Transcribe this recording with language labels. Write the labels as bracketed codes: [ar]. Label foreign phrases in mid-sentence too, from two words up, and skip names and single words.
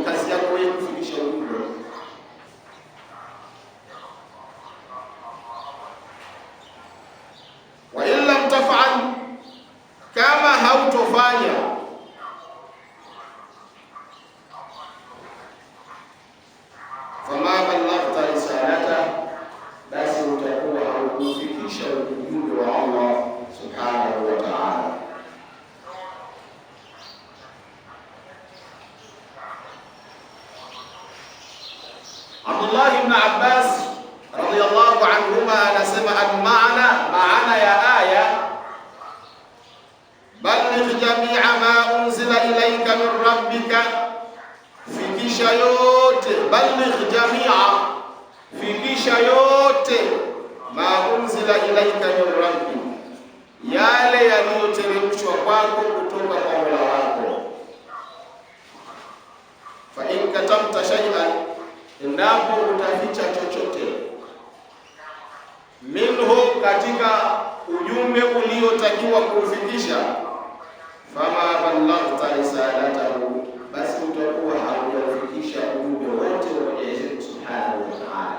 [sw] Kazi yako wewe kufikisha ujumbe. [ar] وإن لم تفعل, [sw] kama hautofanya, [ar] فما بلغت رسالته, [sw] basi utakuwa haukufikisha ujumbe wa Allah [ar] سبحانه وتعالى. [sw] Abdullah ibn Abbas [ar] رضي الله عنهما [sw] anasema maana ya aya [ar] بلغ جميع ما أنزل إليك من ربك, [sw] fikisha yote. [ar] بلغ جميع, [sw] fikisha yote. [ar] ما أنزل إليك من ربك, [sw] yale yaliyoteremshwa kwako kutoka kwa Mola wako. [ar] فإن كتمت شيئا, [sw] endapo utaficha chochote, minhu, katika ujumbe uliotakiwa kufikisha, [ar] فما بلغت رسالته, [sw] basi utakuwa haujafikisha ujumbe wote wa Mwenyezi Mungu [ar] سبحانه وتعالى.